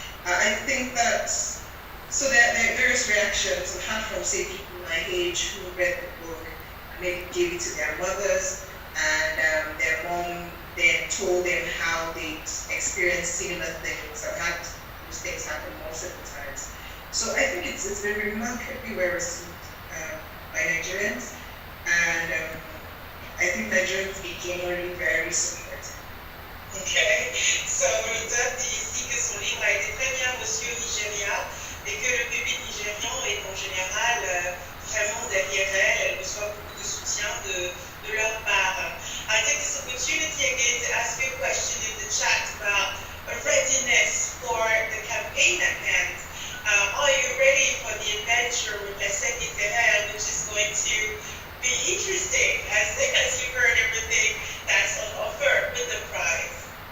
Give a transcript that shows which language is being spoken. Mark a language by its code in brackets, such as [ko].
[en] I think that, so there are various reactions I've had from, say, people my age who read the book and maybe gave it to their mothers, and their mom then told them how they experienced similar things. I've had those things happen multiple times. So I think it's been remarkably well received by Nigerians, and I think Nigerians are generally very supportive. [fr] Okay, so Rita dit ici que son livre a été très bien reçu au Nigeria et que le public nigérian est en général vraiment derrière elle reçoit beaucoup de soutien de leur part. [en] I take this opportunity again to ask you a question in the chat about a readiness for the campaign at hand. Are you ready for the adventure with Littéraire, which is going to be interesting as you heard everything that's on offer with the prize?